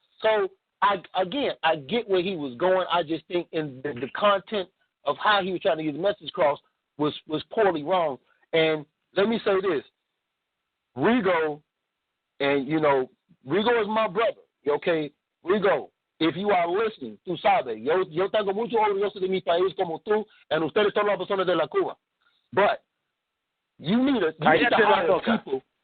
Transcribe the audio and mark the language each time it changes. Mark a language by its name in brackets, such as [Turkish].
[English] So I get where he was going. I just think in the content of how he was trying to get the message across was poorly wrong. And let me say this. Rigo, and, Rigo is my brother, okay? [Spanish] Rigo, [English] if you are listening, [Spanish] tú sabes, yo tengo mucho orgulloso de mi país como tú, and ustedes son las personas de la Cuba. [English] But you need to hire people.